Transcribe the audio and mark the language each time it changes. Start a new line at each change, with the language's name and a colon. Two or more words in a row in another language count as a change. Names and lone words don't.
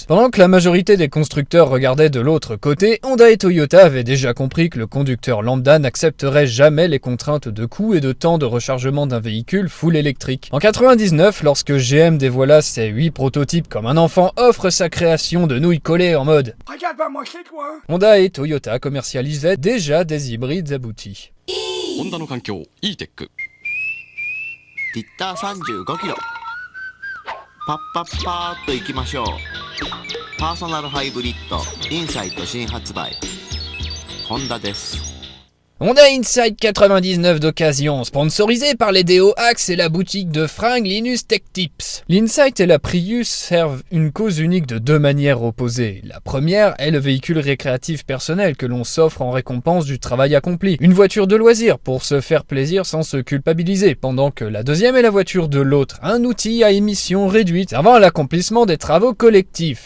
French: Pendant que la majorité des constructeurs regardaient de l'autre côté, Honda et Toyota avaient déjà compris que le conducteur lambda n'accepterait jamais les contraintes de coût et de temps de rechargement d'un véhicule full électrique. En 99, lorsque GM dévoila ses 8 prototypes comme un enfant offre sa création de nouilles collées en mode « Regarde pas moi, c'est toi !» Honda et Toyota commercialisaient déjà des hybrides aboutis.
Japanese: Honda の環境 E-Tech リッター35キロパッパッパーっと行きましょうパーソナルハイブリッドインサイト新発売ホンダです
French: Honda Insight 99 d'occasion, sponsorisé par les déos Axe et la boutique de fringues Linus Tech Tips. L'Insight et la Prius servent une cause unique de deux manières opposées. La première est le véhicule récréatif personnel que l'on s'offre en récompense du travail accompli. Une voiture de loisir pour se faire plaisir sans se culpabiliser, pendant que la deuxième est la voiture de l'autre, un outil à émission réduite servant à l'accomplissement des travaux collectifs.